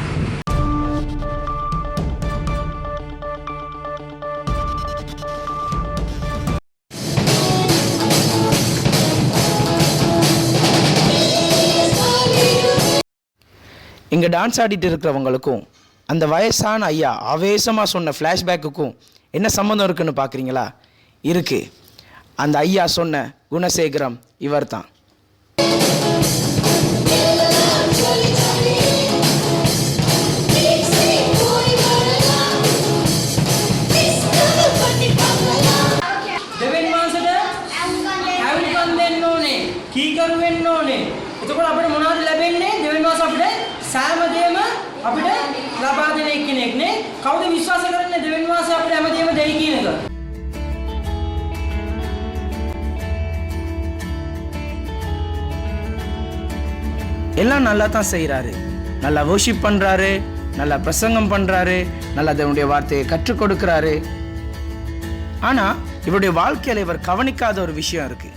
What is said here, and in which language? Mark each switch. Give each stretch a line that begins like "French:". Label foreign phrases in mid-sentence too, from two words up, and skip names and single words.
Tamil: இங்கே டான்ஸ் ஆடிட்டு இருக்கிறவங்களுக்கும் அந்த வயசான ஐயா ஆவேசமாக சொன்ன ஃப்ளாஷ்பேக்குக்கும் என்ன சம்மந்தம் இருக்குன்னு பார்க்குறீங்களா? இருக்குது. அந்த ஐயா சொன்ன குணசேகரம் இவர் தான்.
Sinhala: කීකරු වෙන්න ඕනේ. එතකොට අපිට මොනවද ලැබෙන්නේ? දෙවෙනි මාස අපිට සෑමදේම අපිට ලබා දෙන එක්කෙනෙක් නේ. කවුද විශ්වාස කරන්නේ දෙවෙනි මාසේ අපිට හැමදේම දෙයි කියන එක?
Tamil: எல்லாம் நல்லா தான் செய்கிறாரு. நல்லா வர்ஷிப் பண்ணுறாரு, நல்லா பிரசங்கம் பண்ணுறாரு, நல்லா அதனுடைய வார்த்தையை கற்றுக் கொடுக்குறாரு. ஆனால் இவருடைய வாழ்க்கையில் இவர் கவனிக்காத ஒரு விஷயம் இருக்குது.